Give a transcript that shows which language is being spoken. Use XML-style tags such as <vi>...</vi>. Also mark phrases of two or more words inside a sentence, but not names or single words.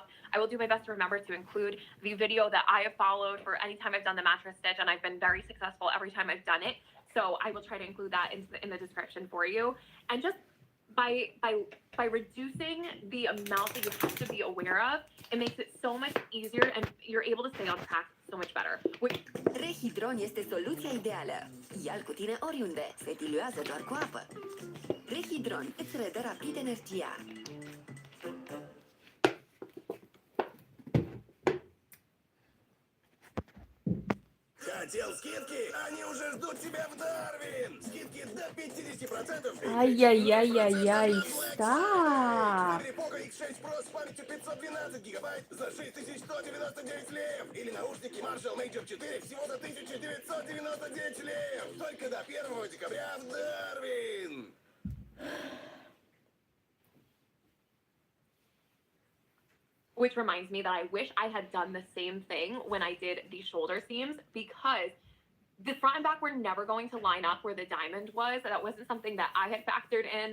<en>I will do my best to remember to include the video that I have followed for any time I've done the mattress stitch, and I've been very successful every time I've done it. So I will try to include that in the description for you. And just by reducing the amount that you have to be aware of, it makes it so much easier and you're able to stay on track so much better.</en> <ro>Rehidron este soluția ideală. Ia-l cu tine oriunde, se diluează doar cu apă. Rehidron îți redă rapid energia.</ro> <ru>Хотел скидки? Они уже ждут тебя в Дарвин! Скидки до 50%! Ай-яй-яй-яй-яй, stop! Выбери Poco X6 Pro с памятью 512 гигабайт за 6199 лев. Или наушники Marshall Major 4 всего за 1999 лев. Только до 1 декабря в Дарвин!</ru> <en>Which reminds me that I wish I had done the same thing when I did the shoulder seams, because the front and back were never going to line up where the diamond was. That wasn't something that I had factored in.</en>